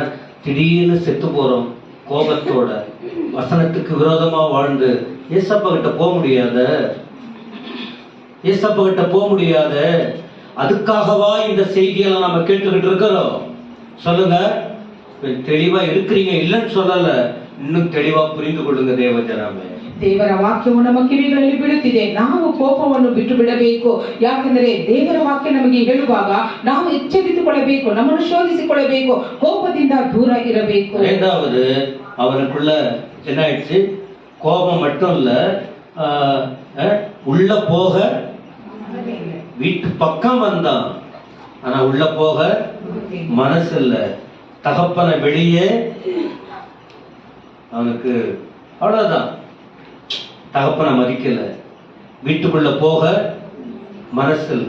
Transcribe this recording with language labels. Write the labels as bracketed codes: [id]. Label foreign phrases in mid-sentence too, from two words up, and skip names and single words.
[ta] திடீர்னு செத்து போறோம் கோபத்தோட, வசனத்துக்கு விரோதமா வாழ்ந்து. ஏசப்பா கிட்ட போக முடியாத, ஏசப்பா கிட்ட போக முடியாத. அதுக்காகவா இந்த செய்தியெல்லாம் நம்ம கேட்டுக்கிட்டு இருக்கிறோம்? சொல்லுங்க. தெளிவா இருக்கிறீங்க, இல்லைன்னு சொல்லல, இன்னும் தெளிவா புரிந்து கொள்ளுங்க தேவஜனமே. [kn] ದೇವರ ವಾಕ್ಯವು ನಮ್ಮ ಕಿವಿಗಳಲ್ಲಿ ಬೀಳುತ್ತಿದೆ, ನಾವು ಕೋಪವನ್ನು ಬಿಟ್ಟು ಬಿಡಬೇಕು. ಯಾಕೆಂದರೆ ದೇವರ ವಾಕ್ಯ ನಮಗೆ ಹೇಳುವಾಗ ನಾವು ಎಚ್ಚರಿಸಿಕೊಳ್ಳಬೇಕು, ನಮ್ಮನ್ನು ಶೋಧಿಸಿಕೊಳ್ಳಬೇಕು, ಕೋಪದಿಂದ ದೂರ ಇರಬೇಕು. [ta] இரண்டாவது, அவனுக்குள்ள என்ன ஆயிடுச்சு? கோபம் மட்டும் இல்ல, உள்ள போக வீட்டு பக்கம் வந்தான், ஆனா உள்ள போக மனசு இல்ல. தகப்பனை வெளியே அவனுக்கு அவ்வளவுதான், தகப்பனை மதிக்கல, வீட்டுக்குள்ள போக மனசு இல்லை.